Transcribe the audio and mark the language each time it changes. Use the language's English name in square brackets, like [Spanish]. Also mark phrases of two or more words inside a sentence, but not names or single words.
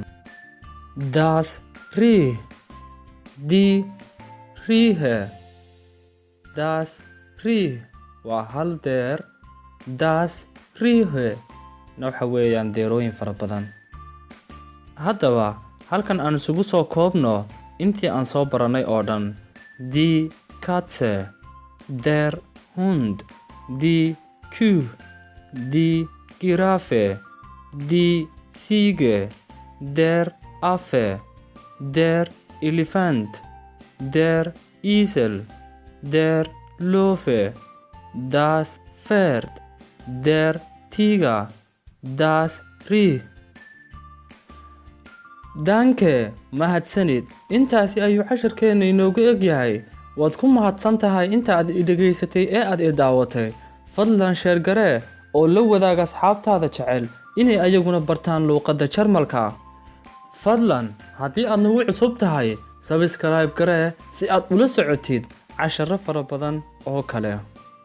[German] Das Reh, die Rehe. Das Reh [Somali] waa hal deer. [German] Das Rehe [Somali] na waxa weeyaan deerooyin fara badan. Haddaba halkan aan isugu soo koobno intii aan soo baranay oo dhan. [German] Die Katze, der Hund, die Kuh, die Giraffe, die Ziege, der Affe, der Elefant, der Esel, der Löwe, das Pferd, der Tiger, das Reh. Danke, [Somali] mahadsanid. Intaasi ayuu casharkeena inoogu eg yahay. Waad ku mahadsan tahay inta aad i dhageysatay ee aad i daawatay. Fadlan sheer garee oo la wadaag asxaabtaada jecel inay ayaguna bartaan luqadda Jarmalka. Fadlan haddii aad nagu cusub tahay subscribe garee si aad ula socotid casharro fara badan oo kale.